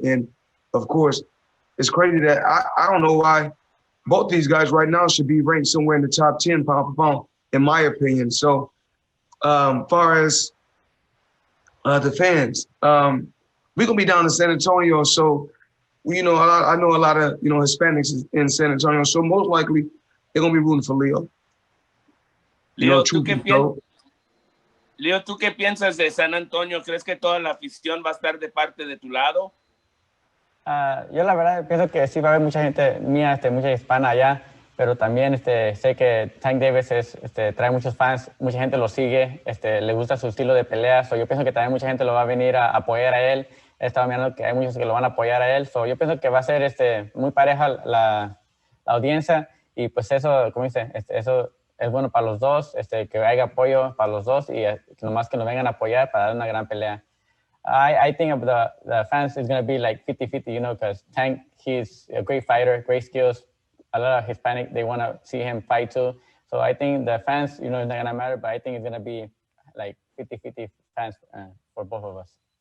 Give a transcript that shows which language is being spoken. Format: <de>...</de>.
<en>And of course, it's crazy that I don't know why both these guys right now should be ranked somewhere in the top 10 pound for pound, in my opinion. So far as the fans, we're going to be down in San Antonio. So, I know a lot of, Hispanics in San Antonio. So most likely they're going to be rooting for Leo.</en> <es>Leo, ¿tú qué piensas de San Antonio? ¿Crees que toda la afición va a estar de parte de tu lado? Yo la verdad pienso que sí va a haber mucha gente mía, mucha hispana allá, pero también sé que Tank Davis trae muchos fans, mucha gente lo sigue, le gusta su estilo de pelea, yo pienso que también mucha gente lo va a venir a apoyar a él. He estado mirando que hay muchos que lo van a apoyar a él, yo pienso que va a ser muy pareja la audiencia, y pues eso, como dice, eso es bueno para los dos, que haya apoyo para los dos, y nomás que nos vengan a apoyar para dar una gran pelea.</es> <en>I think the fans is going to be like 50-50, because Tank, he's a great fighter, great skills. A lot of Hispanic, they want to see him fight too. So I think the fans, it's not going to matter, but I think it's going to be like 50-50 fans for both of us.</en>